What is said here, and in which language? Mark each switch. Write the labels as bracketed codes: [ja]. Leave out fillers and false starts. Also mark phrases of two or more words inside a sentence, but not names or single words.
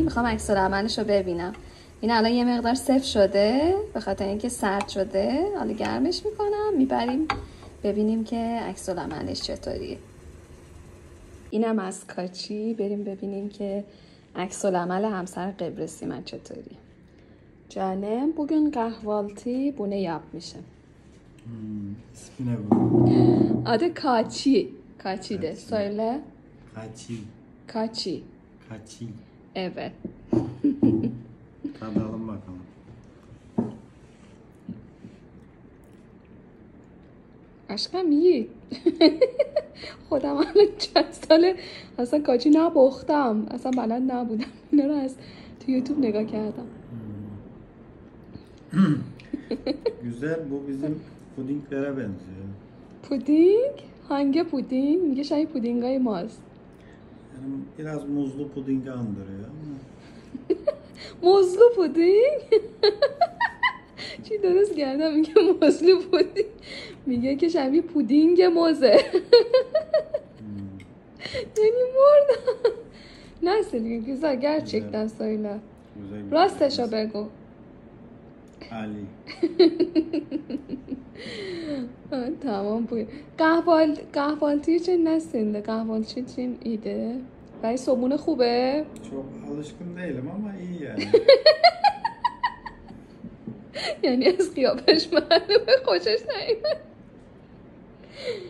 [fa] میخوام عکس العملش رو ببینم. این الان یه مقدار سفت شده به خاطر اینکه سرد شده. حالا گرمش میکنم میبریم ببینیم که عکس العملش چطوریه. اینم از کاچی. بریم ببینین که عکس العمل همسر قبرسی من چطوری. [tr] Canım bugün kahvaltı bu ne yapmışım? İsmi ne bu? Adı Kaçi. Kaçi de söyle. Kaçi. Kaçi. Kaçi. Evet. Tadalım bakalım. [fa] عشقم یی خودم الان چند ساله اصلا کاچی نبختم، اصلا بلد نبودم. اینا رو از تو یوتیوب نگاه کردم. [tr] Güzel, bu bizim pudinglere benziyor. پودینگ؟ hangi puding؟ [fa] میگه شاید پودینگای ماست. [tr] Yani biraz muzlu pudingi andırıyor ama. [fa] مزلو پودینگ؟ چی درست کردم؟ میگه مزلو پودینگ، میگه که شبیه پودینگ موزه. یعنی مردم. نسل دیگه [tr] güzel gerçekten söyle. Güzel. [fa] راستشو بگو. Ali. [tr] tamam bu. Kahvaltı için nesin? Kahvaltı için iyiydi. [fa] برای صبحونه خوبه؟ [tr] Çok alışkın değilim ama iyi yani. [fa] یعنی از قیافش معلومه خوشش نیومد.